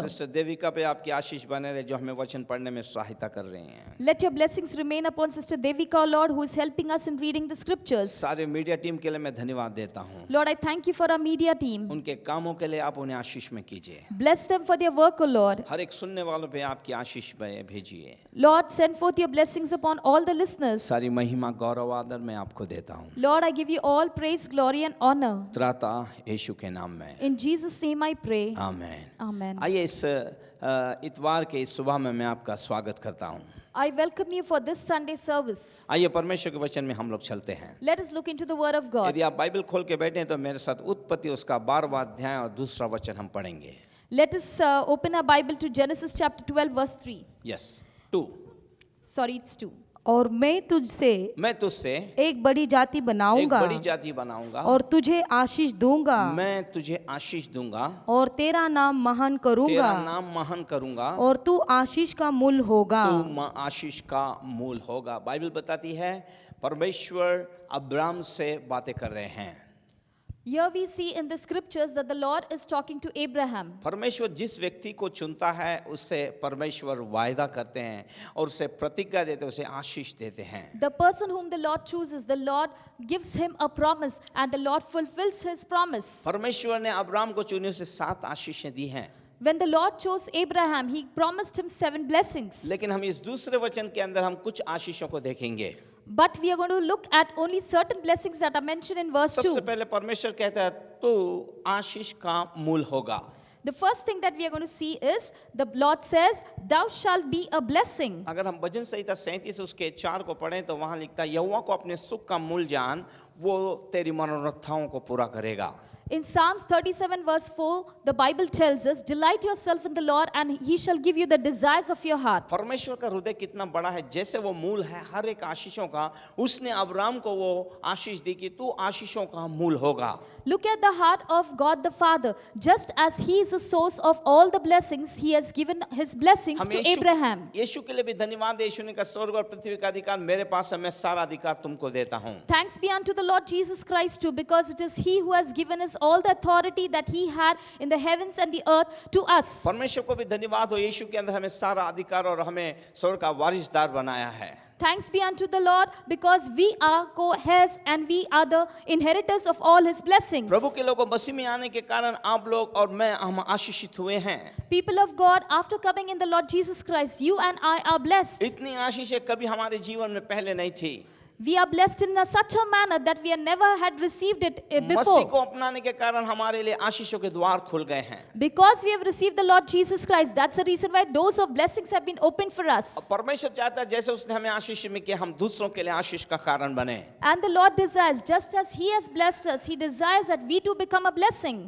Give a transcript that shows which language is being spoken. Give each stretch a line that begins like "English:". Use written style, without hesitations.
Hindi: Sister Devika पे आपकी आशीष बने रहे जो हमें वचन पढ़ने में सहायता कर रहे हैं।
English: Let your blessings remain upon Sister Devika, O Lord, who is helping us in reading the scriptures.
Hindi: सारे मीडिया टीम के लिए मैं धन्यवाद देता हूँ।
English: Lord, I thank you for our media team.
Hindi: उनके कामों के लिए आप उन्हें आशीष में कीजिए।
English: Bless them for their work, O Lord.
Hindi: हर एक सुनने वालों पे आपकी आशीष भेजिए।
English: Lord, send forth your blessings upon all the listeners.
Hindi: सारी महिमा गौरव आदर मैं आपको देता हूँ।
English: Lord, I give you all praise, glory, and honor.
Hindi: त्राता यीशु के नाम में।
English: In Jesus' name I pray.
Hindi: Amen.
English: Amen.
Hindi: आइए इस इतवार के इस सुबह में मैं आपका स्वागत करता हूँ।
English: I welcome you for this Sunday service.
Hindi: आइए परमेश्वर के वचन में हम लोग चलते हैं।
English: Let us look into the Word of God.
Hindi: यदि आप बाइबल खोल के बैठे हैं तो मेरे साथ उत्पत्ति उसका 12वां अध्याय और दूसरा वचन हम पढ़ेंगे।
English: Let us open our Bible to Genesis chapter 12, verse 3. Yes 2। Sorry, it's 2.
Hindi: और मैं तुझसे मैं तुझसे एक बड़ी जाति एक बनाऊंगा बड़ी जाति बनाऊंगा और तुझे आशीष दूंगा मैं तुझे आशीष दूंगा, और तेरा नाम महान करूंगा तेरा नाम महान करूंगा, और तू आशीष का मूल होगा। तू आशीष का मूल होगा। बाइबल बताती है परमेश्वर अब्राम से बातें कर रहे हैं।
English: Here we see in the scriptures that the Lord is talking to Abraham.
Hindi: परमेश्वर जिस व्यक्ति को चुनता है उससे परमेश्वर वायदा करते हैं और उसे प्रतिज्ञा देते हैं, उसे आशीष देते हैं।
English: The person whom the Lord chooses, the Lord gives him a promise and the Lord fulfills his promise.
Hindi: परमेश्वर ने अब्राम को चुने उसे 7 आशीषें दी हैं।
English: When the Lord chose Abraham, he promised him 7 blessings.
Hindi: लेकिन हम इस दूसरे वचन के अंदर हम कुछ आशीषों को देखेंगे।
English: But we are going to look at only certain blessings that are mentioned in verse 2.
Hindi: सबसे पहले परमेश्वर कहता है तू आशीष का मूल होगा।
English: The first thing that we are going to see is the Lord says, "Thou shalt be a blessing."
Hindi: अगर हम भजन संहिता 37 उसके 4 को पढ़ें तो वहां लिखता है यहोवा को अपने सुख का मूल जान, वो तेरी मनोरथाओं को पूरा करेगा।
English: In Psalms 37 verse 4, the Bible tells us, "Delight yourself in the Lord and he shall give you the desires of your heart."
Hindi: परमेश्वर का हृदय कितना बड़ा है, जैसे वो मूल है हर एक आशीषों का, उसने अब्राम को वो आशीष दी कि तू आशीषों का मूल होगा।
English: Look at the heart of God the Father. Just as he is the source of all the blessings, he has given his blessings
Hindi: हम
English: to Abraham.
Hindi: यीशु के लिए भी धन्यवाद है। यीशु ने कहा स्वर्ग और पृथ्वी का अधिकार मेरे पास है, मैं सारा अधिकार तुमको देता हूँ।
English: Thanks be unto the Lord Jesus Christ too, because it is he who has given us all the authority that he had in the heavens and the earth to us.
Hindi: परमेश्वर को भी धन्यवाद हो, यीशु के अंदर हमें सारा अधिकार और हमें स्वर्ग का वारिसदार बनाया है।
English: Thanks be unto the Lord, because we are co-heirs and we are the inheritors of all his blessings.
Hindi: प्रभु के लोगों मसीह में आने के कारण आप लोग और मैं हम आशीषित हुए हैं।
English: People of God, after coming in the Lord Jesus Christ, you and I are blessed.
Hindi: इतनी आशीषें कभी हमारे जीवन में पहले नहीं थी।
English: We are blessed in such a manner that we have never had received it
Hindi: Masih
English: before.
Hindi: को अपनाने के कारण हमारे लिए आशीषों के द्वार खुल गए हैं।
English: Because we have received the Lord Jesus Christ, that's the reason why doors of blessings have been opened for us.
Hindi: परमेश्वर चाहता है जैसे उसने हमें आशीष में किया हम दूसरों के लिए आशीष का कारण बने।
English: And the Lord desires, just as He has blessed us, He desires that we too become a blessing.